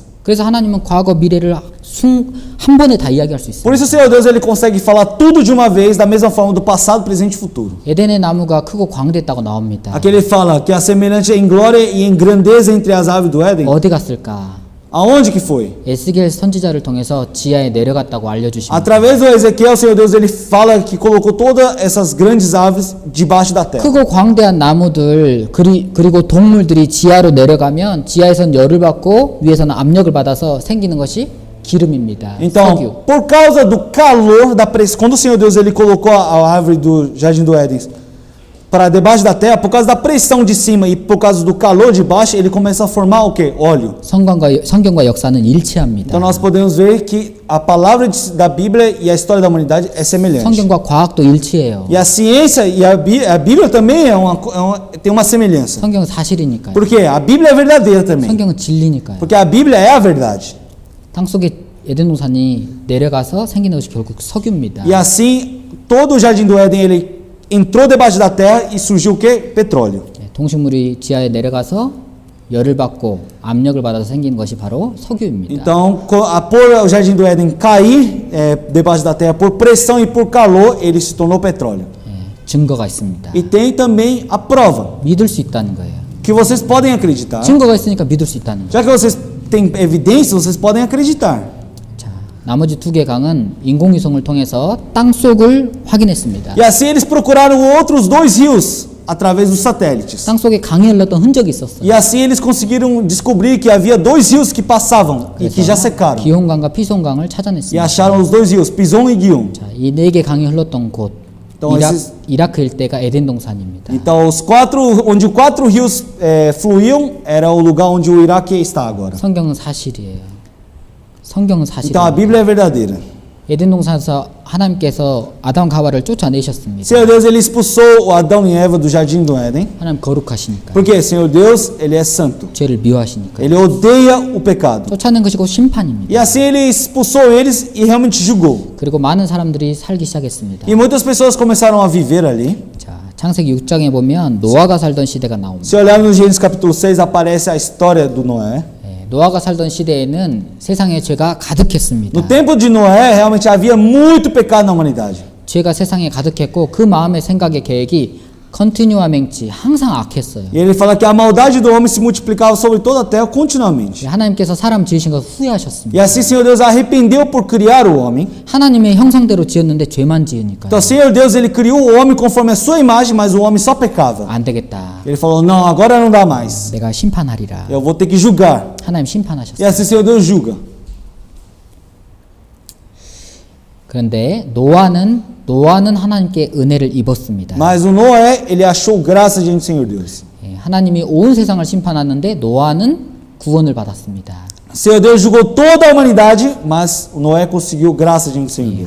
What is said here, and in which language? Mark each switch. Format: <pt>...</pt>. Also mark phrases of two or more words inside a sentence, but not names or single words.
<ko>그래서 하나님은 과거 미래를 한 번에 다 이야기할 수 있어요.</ko> <pt>Por isso o Senhor Deus ele consegue falar tudo de uma vez, da mesma forma do passado, presente e futuro.</pt> <ko>에덴의 나무가 크고 광대했다고 나옵니다.</ko> <pt>Aqui ele fala que a semelhante em glória e em grandeza entre as aves do Éden.</pt> <ko>어디 갔을까?</ko> <pt>Aonde que foi?</pt> <ko>에스겔 선지자를 통해서 지하에 내려갔다고 알려주십니다.</ko> <pt>Através do Ezequiel, o Senhor Deus ele fala que colocou todas essas grandes aves debaixo da terra.</pt> <ko>크고 광대한 나무들 그리고 동물들이 지하로 내려가면 지하에선 열을 받고 위에서는 압력을 받아서 생기는 것이 기름입니다. 석유.</ko> <pt>Então, por causa do calor da pressão, quando o Senhor Deus ele colocou a árvore do jardim do Éden para debaixo da terra, por causa da pressão de cima e por causa do calor de baixo, ele começa a formar o que? Óleo.</pt> <ko>성경과 역사는 일치합니다.</ko> <pt>Então nós podemos ver que a palavra da Bíblia e a história da humanidade é semelhante.</pt> <ko>성경과 과학도 일치해요.</ko> <pt>E a ciência e a Bíblia também tem uma semelhança.</pt> <ko>성경은 사실이니까요.</ko> <pt>Por quê? A Bíblia é verdadeira também.</pt> <ko>성경은 진리니까요.</ko> <pt>Porque a Bíblia é a verdade.</pt> <ko>땅 속에 에덴 동산이 내려가서 생기는 것이 결국 석유입니다.</ko> <pt>E assim, todo o jardim do Éden ele entrou debaixo da terra e surgiu o que? Petróleo.</pt> <ko>동식물이 지하에 내려가서 열을 받고 압력을 받아서 생기는 것이 바로 석유입니다.</ko> <pt>Então, por o jardim do Éden cair debaixo da terra por pressão e por calor, ele se tornou petróleo.</pt> <ko>증거가 있습니다.</ko> <pt>E tem também a prova</pt> <ko>믿을 수 있다는 거예요.</ko> <pt>que vocês podem acreditar.</pt> <ko>증거가 있으니까 믿을 수 있다는 거예요.</ko> <pt>Já que vocês têm evidências, vocês podem acreditar.</pt> <ko>자, 나머지 두 개 강은 인공위성을 통해서 땅 속을 확인했습니다.</ko> <pt>E assim eles procuraram outros dois rios através dos satélites.</pt> <ko>땅 속에 강이 흘렀던 흔적이 있었어요.</ko> <pt>E assim eles conseguiram descobrir que havia dois rios que passavam e que já secaram.</pt> <ko>기혼강과 피손강을</ko> <pt>E</pt> <ko>찾아냈습니다.</ko> <pt>acharam os dois rios, Pison e Guion.</pt> <ko>자, 이 네 개 강이 흘렀던 곳 또 이라크 일대가 에덴 동산입니다.</ko> <pt>Então, onde os quatro rios fluíam era o lugar onde o Iraque está agora.</pt> <ko>성경은 사실이에요. 성경은</ko> <pt>Então, a</pt> <ko>사실이에요.</ko> <pt>Bíblia é verdadeira.</pt> <ko>에덴 동산에서 하나님께서 아담 가와를 쫓아내셨습니다.</ko> <pt>Senhor Deus, ele expulsou o Adão e Eva do jardim do Éden.</pt> <ko>하나님 거룩하시니까.</ko> <pt>Porque Senhor Deus, ele é santo.</pt> <ko>죄를 미워하시니까.</ko> <pt>Ele odeia o pecado.</pt> <ko>쫓아낸 것이 곧 심판입니다.</ko> <pt>E assim ele expulsou eles e realmente julgou.</pt> <ko>그리고 많은 사람들이 살기 시작했습니다.</ko> <pt>E muitas pessoas começaram a viver ali.</pt> <ko>자, 창세기 6장에 보면 노아가 살던 시대가 나옵니다.</ko> <pt>Se olhar no Gênesis capítulo 6, aparece a história do Noé.</pt> <ko>노아가 살던 시대에는 세상에 죄가 가득했습니다.</ko> <pt>No tempo de Noé, realmente havia muito pecado na humanidade.</pt> <ko>죄가 세상에 가득했고 그 마음의 생각의 계획이 컨티뉴아 맹치 항상 악했어요.</ko> <pt>E ele fala que a maldade do homem se multiplicava sobre toda a terra continuamente.</pt> <ko>하나님께서 사람 지으신 것 후회하셨습니다.</ko> <pt>E assim, Senhor Deus arrependeu por criar o homem.</pt> <ko>하나님의 형상대로 지었는데 죄만 지으니까요.</ko> <pt>Então, Senhor Deus, ele criou o homem conforme a sua imagem, mas o homem só pecava.</pt> <ko>안 되겠다.</ko> <pt>Ele falou: não, agora não dá mais.</pt> <ko>내가 심판하리라.</ko> <pt>Eu vou ter que julgar.</pt> <ko>하나님</ko> <pt>E</pt> <ko>심판하셨어요.</ko> <pt>assim, Senhor Deus julga.</pt> <ko>그런데 노아는 하나님께 은혜를 입었습니다.</ko> <pt>Mas o Noé, ele achou graça diante do Senhor Deus.</pt> <ko>하나님이 온 세상을 심판하는데 노아는 구원을 받았습니다.</ko> <pt>Senhor Deus julgou toda a humanidade, mas o Noé conseguiu graça diante do Senhor Deus.</pt>